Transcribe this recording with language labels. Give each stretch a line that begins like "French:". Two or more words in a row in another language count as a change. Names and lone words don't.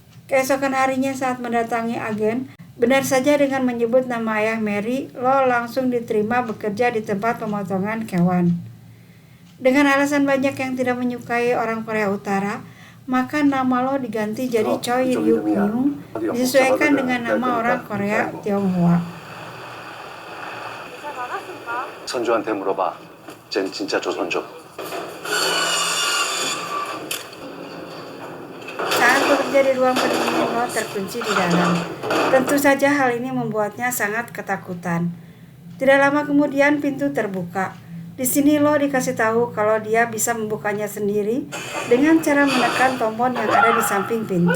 Indonesian: Keesokan harinya saat mendatangi agen, benar saja dengan menyebut nama ayah Mary, Lo langsung diterima bekerja di tempat pemotongan hewan. Dengan alasan banyak yang tidak menyukai orang Korea Utara, maka nama Lo diganti jadi Choi Ryu Kyung, disesuaikan dengan nama orang Korea Tionghoa.
Korean: 선조한테 물어봐. 쟨 진짜 조선족.
Indonesian: Saat bekerja di ruang pendingin, Lo terkunci di dalam. Tentu saja hal ini membuatnya sangat ketakutan. Tidak lama kemudian pintu terbuka. Di sini Lo dikasih tahu kalau dia bisa membukanya sendiri dengan cara menekan tombol yang ada di samping pintu.